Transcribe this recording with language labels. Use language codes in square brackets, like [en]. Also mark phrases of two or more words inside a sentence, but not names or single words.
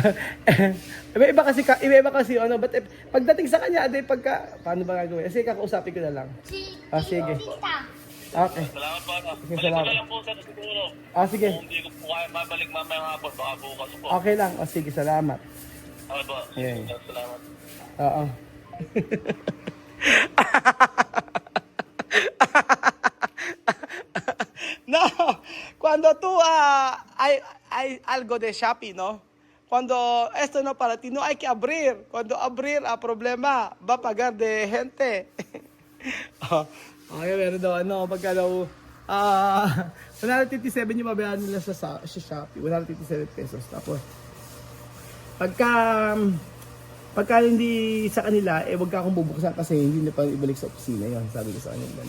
[tl] Iba kasi ano, but pagdating sa kanya, paano ba gagawin? Sige, kakausapin ko na lang. Sige. Tita. Okay. Salamat po. Sige, Balik ko salamat. na lang po sa siguro. Sige. Kung hindi ko po kaya mabalik mamayang hapon, baka bukas po. Okay lang. Sige, salamat. Okay po. Yeah. Salamat. Oo. [es] No, cuando tú hay algo de Shopee, ¿no? Cuando esto no para ti, no hay que abrir. Cuando abrir, problema, va a pagar de gente. [tl] Okay, meron daw, pagka daw, 157 yung mabayaran nila sa Shopee, 157 pesos. Tapos, pagka hindi sa kanila, wag ka akong bubuksan kasi hindi na pa ibalik sa opisina yon, sabi ko sa kanila.